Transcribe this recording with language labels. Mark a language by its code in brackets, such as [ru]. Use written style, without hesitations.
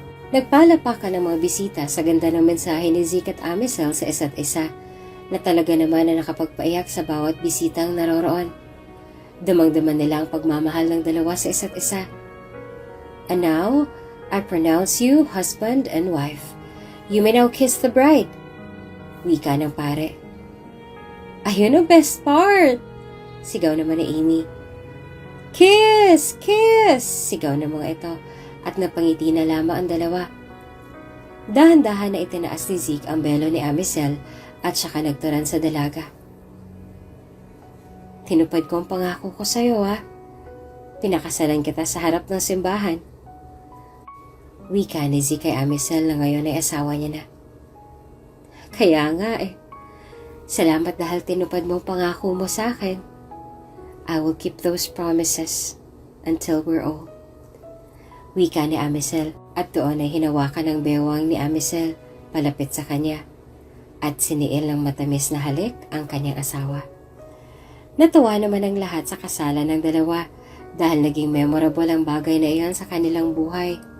[tl] Nagpalapakan ng mga bisita sa ganda ng mensahe ni Zeke at Amisel sa isa't isa na talaga naman na nakapagpaiyak sa bawat bisitang naroroon. Damang-daman nila ang pagmamahal ng dalawa sa isa't isa. [en] And now, I pronounce you husband and wife. You may now kiss the bride. [tl] Wika ng pare. Ayun ang best part! Sigaw naman ni Amy. Kiss! Kiss! Sigaw ng mga ito at napangiti na lamang ang dalawa. Dahan-dahan na itinaas ni Zeke ang belo ni Amisel at saka nagturan sa dalaga. Tinupad ko ang pangako ko sa iyo, ha? Pinakasalan kita sa harap ng simbahan. Wika ni Zeke kay Amisel na ngayon ay asawa niya na. Kaya nga eh. Salamat dahil tinupad mo ang pangako mo sa akin. [en] I will keep those promises until we're old. [tl] Wika ni Amisel at doon ay hinawakan ng bewang ni Amisel palapit sa kanya at siniil ng matamis na halik ang kanyang asawa. Natuwa naman ang lahat sa kasalan ng dalawa dahil naging memorable ang bagay na iyon sa kanilang buhay.